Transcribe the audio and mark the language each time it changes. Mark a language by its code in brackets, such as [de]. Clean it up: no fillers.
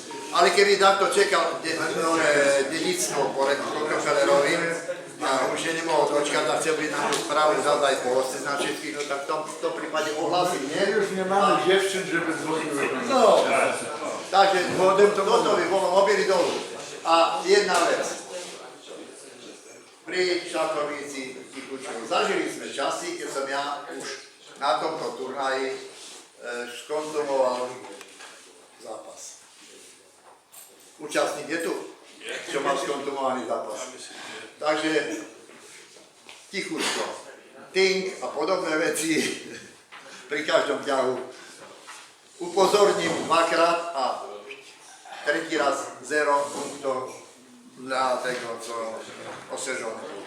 [sk] Ale keby takto čekal dedictvo po Rockefellerovi, a už je nemohol dočkať a chcel by nám tú správu zadať po hoste na všetkých, no tak v tom prípade ohlasím, nie? [pl] Już nie mamy dziewczyn, żeby dzwoniły. [sk] No, takže toto by bolo mobily dolu. A jedna vec. Pri šachovnici Kikučovu zažili sme časy, keď som ja už na tomto turnaji skonzumoval zápas. Účastník je tu, čo mal skonzumovaný zápas. Takže tichučko, ting a podobné veci pri každom ťahu. Upozorním dvakrát a tretí raz 0 punktov [pl] dla tego, co ostrzeżony.